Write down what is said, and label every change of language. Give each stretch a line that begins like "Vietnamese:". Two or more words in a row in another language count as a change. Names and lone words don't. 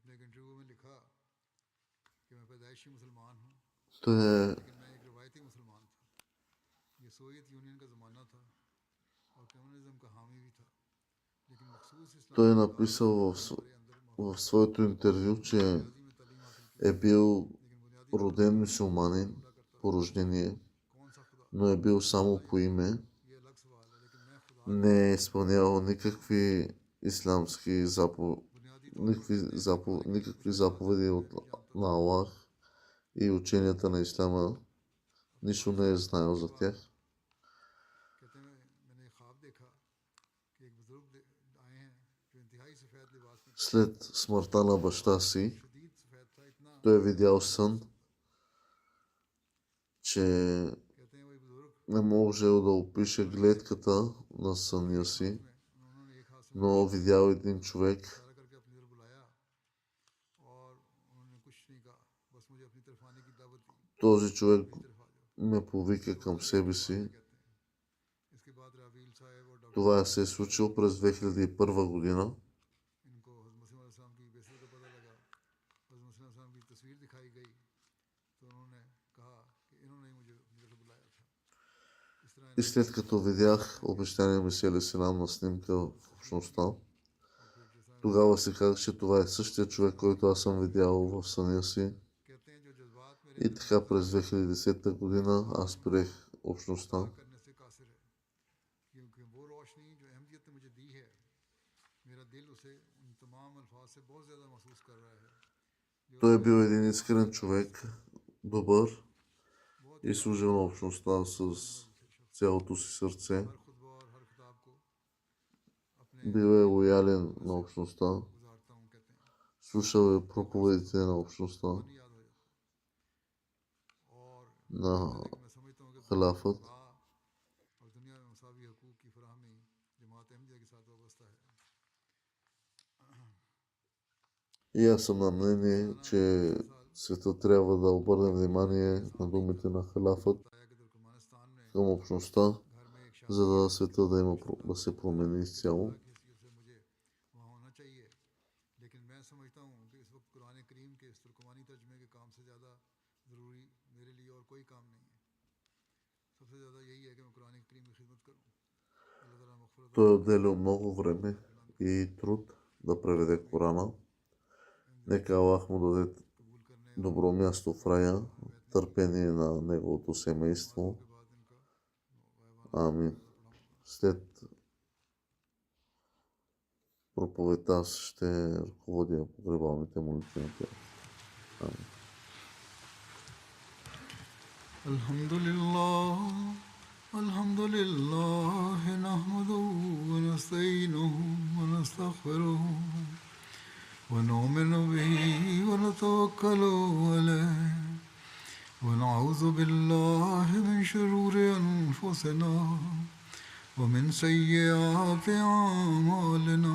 Urdu: انٹرویو میں لکھا کہ میں پیدائشی مسلمان ہوں,
Bulgarian: Той е,
Urdu: لیکن میں ایک روایتی مسلمان تھا۔ یہ سوویت یونین کا زمانہ تھا اور کمیونزم کا حامی بھی تھا، لیکن مخصوص
Bulgarian: той е
Urdu: اسلامی
Bulgarian: написал
Urdu: ہمارے اندر
Bulgarian: в своето интервю, че
Urdu: بنیادی میں تعلیم حاصل کی,
Bulgarian: е бил
Urdu: لیکن بنیادی طور
Bulgarian: роден мюсюлманин по рождение,
Urdu: کون سا خدا
Bulgarian: но е бил само по име,
Urdu: یہ الگ سوال ہے، لیکن میں خدا
Bulgarian: не е изпълнявал никакви исламски
Urdu: بنیادی طور پر
Bulgarian: никакви заповеди на Аллах и ученията на Ислама, нищо не е знаел за тях.
Urdu: کہتے ہیں میں نے خواب دیکھا کہ ایک بزرگ آئے ہیں جو انتہائی سفید لباس میں
Bulgarian: След смъртта на баща си,
Urdu: شدید سفید تھا، اتنا
Bulgarian: той е видял сън, че
Urdu: کہتے ہیں وہی بزرگ
Bulgarian: не можел да опише гледката на съня си,
Urdu: انہوں نے ایک ہاتھ سے
Bulgarian: но видял един човек,
Urdu: اشارہ کر کے اپنی طرف بلایا اور انہوں نے کچھ نہیں کہا، بس مجھے اپنی طرف آنے کی دعوت دی,
Bulgarian: този човек
Urdu: میری طرف آ جاؤ
Bulgarian: ме повика към себе си.
Urdu: کہتے ہیں. اس کے بعد راویل صاحب اور ڈاکٹر
Bulgarian: Това се е случило през 2001 година.
Urdu: ان کو حضرت مسیح علیہ السلام کی بے عزتی کا پتہ لگا، حضرت مسیح علیہ السلام کی تصویر دکھائی گئی تو انہوں نے کہا کہ انہوں نے ہی مجھے اپنی طرف بلایا تھا. اس طرح
Bulgarian: И след като видях обещания Месия алейхиссалам на снимка в общността, тогава си казах, че това е същия човек, който аз съм видял в съня си.
Urdu: کہتے ہیں جو جذبات میرے
Bulgarian: И така през 2010 година аз приех общността.
Urdu: کرنے سے قاصر ہے، کیونکہ وہ روشنی جو اہمیت نے مجھے دی ہے، میرا دل اسے ان تمام الفاظ سے بہت زیادہ محسوس کر رہا ہے.
Bulgarian: Той е бил един искрен човек, добър и служил на общността с цялото си сърце.
Urdu: ہر خطبہ اور ہر خطاب کو اپنے
Bulgarian: Бил е лоялен на общността,
Urdu: گزارتا ہوں، کہتے ہیں
Bulgarian: слушал е проповедите на общността,
Urdu: نہیں یاد ہو جاتا۔ اور
Bulgarian: на
Urdu: میں سمجھتا ہوں کہ
Bulgarian: халафът.
Urdu: اور دنیا میں مساوی حقوق کی فراہمی جماعت احمدیہ کے ساتھ وابستہ ہے.
Bulgarian: И аз съм на мнение, че света трябва да обърне внимание на думите на халафът
Urdu: بتایا کہ ترکمانستان میں
Bulgarian: към общността,
Urdu: گھر میں ایک
Bulgarian: за да света да се промени изцяло.
Urdu: کی حیثیت سے مجھے وہاں ہونا چاہیے، لیکن میں سمجھتا ہوں کہ اس وقت قرآن کریم کے اس ترکمانی ترجمے کے کام سے زیادہ ضروری میرے لیے اور کوئی کام نہیں ہے. سب سے زیادہ یہی ہے کہ میں قرآن کریم کی خدمت کروں. اللہ تعالیٰ مغفرت
Bulgarian: Той е отделил много време и труд да преведе Корана. Нека Аллах му даде
Urdu: قبول کرنے
Bulgarian: добро място в рая, търпение на неговото семейство.
Urdu: کے بعد ان کا
Bulgarian: Амин. След проповедта аз ще ръководя погребалните молитви на тях. Амин.
Arabic: الحمد لله نحمده ونستعينه ونستغفره ونؤمن به ونتوكل عليه ونعوذ بالله من شرور أنفسنا ومن سيئات أعمالنا